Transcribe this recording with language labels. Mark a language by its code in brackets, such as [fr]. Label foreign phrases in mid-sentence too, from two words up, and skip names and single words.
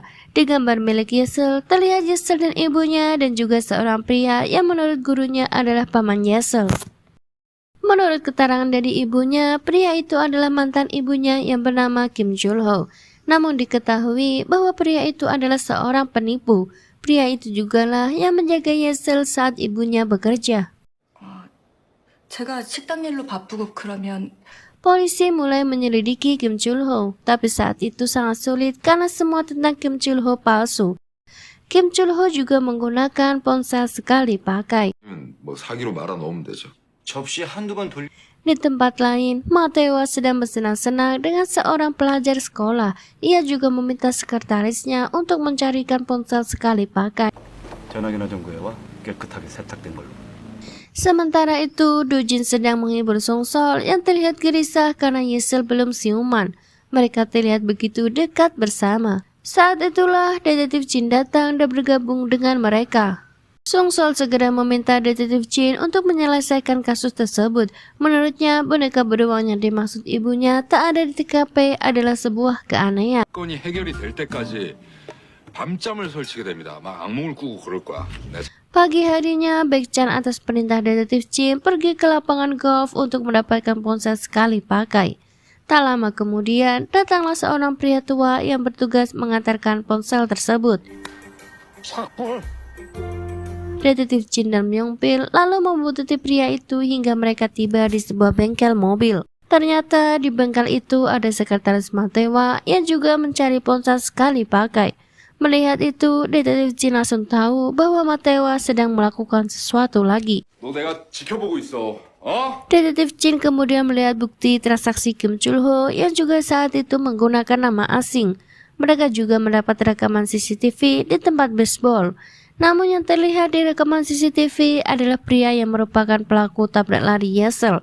[id] Di gambar milik Yeşil terlihat Yeşil dan ibunya dan juga seorang pria yang menurut gurunya adalah paman Yeşil. Menurut keterangan dari ibunya, pria itu adalah mantan ibunya yang bernama Kim Jul-ho. Namun diketahui bahwa pria itu adalah seorang penipu. Pria itu jugalah yang menjaga Yeşil saat ibunya bekerja. [ko] 제가 식당 일로 바쁘고 그러면 [id] polisi mulai menyelidiki Kim Chul-ho, tapi saat itu sangat sulit karena semua tentang Kim Chul-ho palsu. Kim Chul-ho juga menggunakan ponsel sekali pakai. [ko] 뭐 사기로 말아 넣으면 되죠. 접시 한두 번 돌려 [id] Di tempat lain, Mateo sedang bersenang-senang dengan seorang pelajar sekolah. Ia juga meminta sekretarisnya untuk mencarikan ponsel sekali pakai. [ko] 전화기나 좀 구해와 깨끗하게 세탁된 걸로. [id] Sementara itu, Dojin sedang menghibur Songsol yang terlihat gelisah karena Yesel belum siuman. Mereka terlihat begitu dekat bersama. Saat itulah detektif Jin datang dan bergabung dengan mereka. Songsol segera meminta detektif Jin untuk menyelesaikan kasus tersebut. Menurutnya, boneka beruang yang dimaksud ibunya tak ada di TKP adalah sebuah keanehan. [ko] 건이 해결이 될 때까지 밤잠을 설치게 됩니다. 막 악몽을 꾸고 그럴 거야. [id] Pagi harinya, Baek-chan atas perintah detektif Jin pergi ke lapangan golf untuk mendapatkan ponsel sekali pakai. Tak lama kemudian, datanglah seorang pria tua yang bertugas mengantarkan ponsel tersebut. Detektif Jin dan Myung-pil lalu membuntuti pria itu hingga mereka tiba di sebuah bengkel mobil. Ternyata di bengkel itu ada sekretaris Matewa yang juga mencari ponsel sekali pakai. Melihat itu, detektif Jin langsung tahu bahwa Matewa sedang melakukan sesuatu lagi. [ko] 너 내가 지켜보고 있어. [id] Detektif Jin kemudian melihat bukti transaksi Kim Chul-ho yang juga saat itu menggunakan nama asing. Mereka juga mendapat rekaman CCTV di tempat baseball. Namun yang terlihat di rekaman CCTV adalah pria yang merupakan pelaku tabrak lari Yesel.